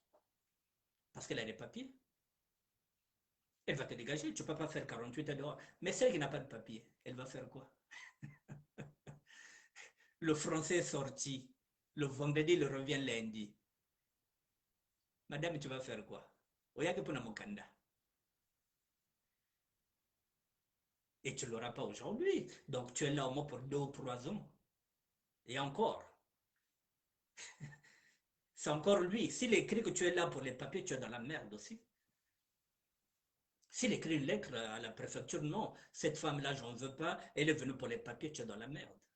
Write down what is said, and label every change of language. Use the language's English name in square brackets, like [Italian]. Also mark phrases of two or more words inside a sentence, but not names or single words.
[French] Parce qu'elle a des papiers. Elle va te dégager. Tu ne peux pas faire 48 heures dehors. Mais celle qui n'a pas de papier, elle va faire quoi? Le français est sorti. Le vendredi, il revient lundi. Madame, tu vas faire quoi? [Lingala] Oyake pona mokanda. [French] Et tu ne l'auras pas aujourd'hui. Donc tu es là au moins pour 2 ou 3 ans. Et encore. C'est encore lui. S'il écrit que tu es là pour les papiers, tu es dans la merde aussi. S'il écrit une lettre à la préfecture, non, cette femme-là, je n'en veux pas, elle est venue pour les papiers, tu es dans la merde.